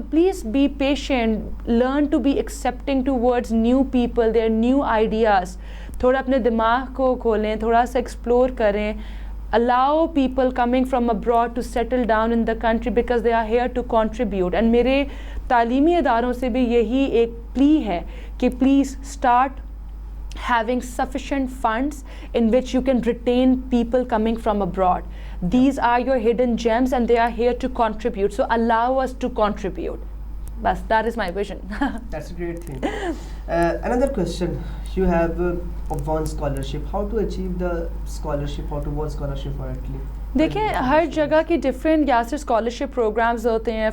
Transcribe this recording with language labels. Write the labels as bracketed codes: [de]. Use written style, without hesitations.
[en] So please be patient, learn to be accepting towards new people, their new ideas. [ur] تھوڑا اپنے دماغ کو کھولیں, تھوڑا سا ایکسپلور کریں. [en] Allow people coming from abroad to settle down in the country because they are here to contribute. And [ur] میرے تعلیمی اداروں سے بھی یہی ایک plea ہے کہ [en] please start having sufficient funds in which you can retain people coming from abroad. These are your hidden gems and they are here to contribute. So allow us to contribute. Bas, that is my vision. That's a great thing. Another question. You have won scholarship. How to achieve the scholarship? How to won scholarship for Italy? [ur] دیکھیں ہر جگہ کی different Yasir scholarship programmes ہوتے ہیں.